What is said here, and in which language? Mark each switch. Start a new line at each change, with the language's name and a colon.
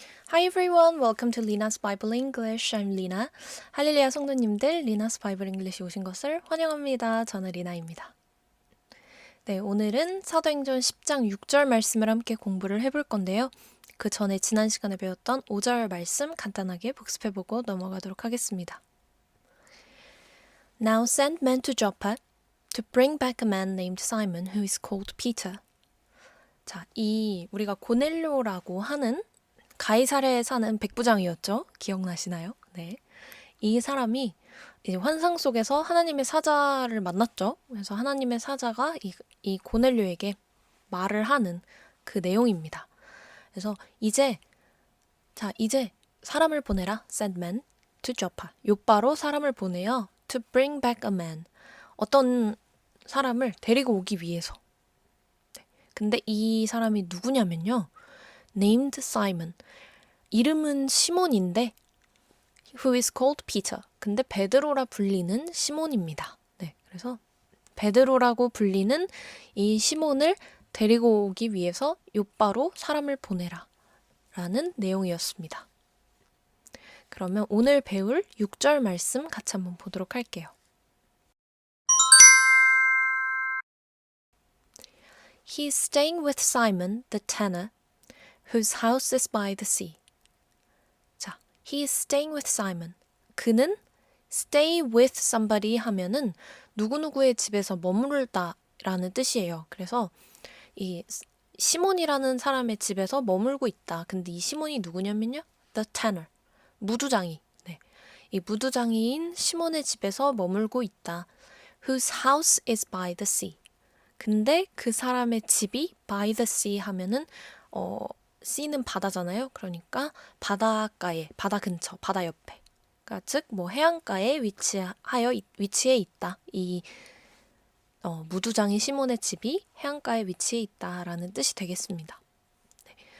English: Hi everyone, welcome to Lina's Bible English. I'm Lina.
Korean: 할렐루야 성도님들, Lina's Bible English에 오신 것을 환영합니다. 저는 리나입니다. 네, 오늘은 사도행전 10장 6절 말씀을 함께 공부를 해볼 건데요. 그 전에 지난 시간에 배웠던 5절 말씀 간단하게 복습해보고 넘어가도록 하겠습니다.
English: Now send men to Joppa to bring back a man named Simon who is called Peter.
Korean: 자, 이 우리가 고넬료라고 하는 가이사랴에 사는 백부장이었죠. 기억나시나요? 네. 이 사람이 이제 환상 속에서 하나님의 사자를 만났죠. 그래서 하나님의 사자가 이 고넬료에게 말을 하는 그 내용입니다. 그래서 이제 사람을 보내라.
English: Send men to Joppa. 요빠로 사람을 보내요. To bring back a man.
Korean: 어떤 사람을 데리고 오기 위해서. 네. 근데 이 사람이 누구냐면요.
English: named Simon.
Korean: 이름은 시몬인데 who is called Peter. 근데 베드로라 불리는 시몬입니다. 네, 그래서 베드로라고 불리는 이 시몬을 데리고 오기 위해서 요빠로 사람을 보내라 라는 내용이었습니다. 그러면 오늘 배울 6절 말씀 같이 한번 보도록 할게요.
English: He is staying with Simon the tanner whose house is by the sea. 자, he is staying with Simon.
Korean: 그는 stay with somebody 하면은 누구누구의 집에서 머무르다 라는 뜻이에요. 그래서 이 시몬이라는 사람의 집에서 머물고 있다. 근데 이 시몬이 누구냐면요. The tanner. 무두장이. 네. 이 무두장이인 시몬의 집에서 머물고 있다.
English: Whose house is by the sea.
Korean: 근데 그 사람의 집이 by the sea 하면은 C는 바다잖아요. 그러니까 바닷가에, 바다 근처, 바다 옆에. 그러니까 즉 뭐 해안가에 위치해 있다. 이 무두장이 시몬의 집이 해안가에 위치해 있다라는 뜻이 되겠습니다. 네.